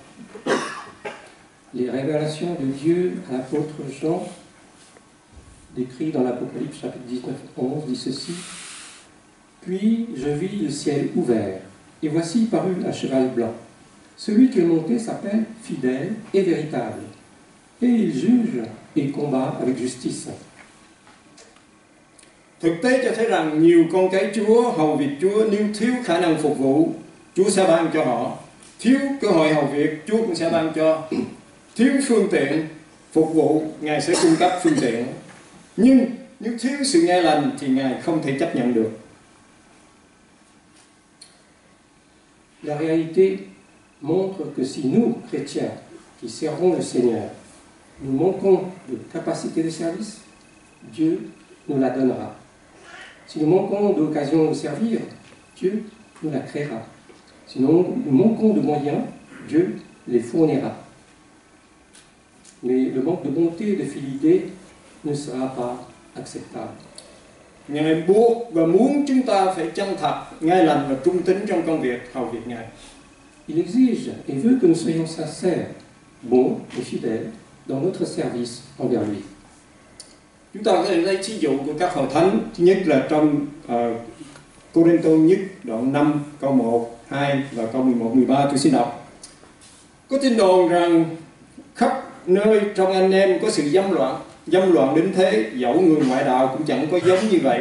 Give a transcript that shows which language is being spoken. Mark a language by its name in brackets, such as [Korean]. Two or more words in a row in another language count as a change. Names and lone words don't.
[French] Les révélations de Dieu à l'apôtre Jean, décrit dans l'Apocalypse chapitre 19-11, dit ceci: Puis je vis le ciel ouvert, et voici parut un cheval blanc. Celui qui est monté s'appelle fidèle et véritable, et il juge et combat avec justice. [Vietnamese] Thực tế cho thấy rằng nhiều con cái Chúa hầu việc Chúa nếu thiếu khả năng phục vụ, Chúa sẽ ban cho họ. Thiếu cơ hội hầu việc, Chúa cũng sẽ ban cho. Thiếu phương tiện phục vụ, Ngài sẽ cung cấp phương tiện. Nhưng nếu thiếu sự nghe lành thì Ngài không thể chấp nhận được. [French] La réalité montre que si nous, chrétiens, qui servons le Seigneur, nous manquons de capacité de service, Dieu nous la donnera. Si nous manquons d'occasion de servir, Dieu nous la créera. Sinon, nous manquons de moyens, Dieu les fournira. Mais le manque de bonté et de fidélité ne sera pas acceptable. [Vietnamese] Ngài buộc và muốn chúng ta phải chân thật, ngay lành và trung tín trong công việc hầu việc Ngài. [French] Il exige et veut que nous soyons sincères, bons et fidèles dans notre service envers lui. [Vietnamese] Chúng ta có thể lấy ví dụ của các hội thánh. Thứ nhất là trong Cô-rinh-tô nhất đoạn 5 câu 1, 2 và câu 11, 13 tôi xin đọc. Có tin đồn rằng khắp nơi trong anh em có sự dâm loạn đến thế, dẫu người ngoại đạo cũng chẳng có giống như vậy.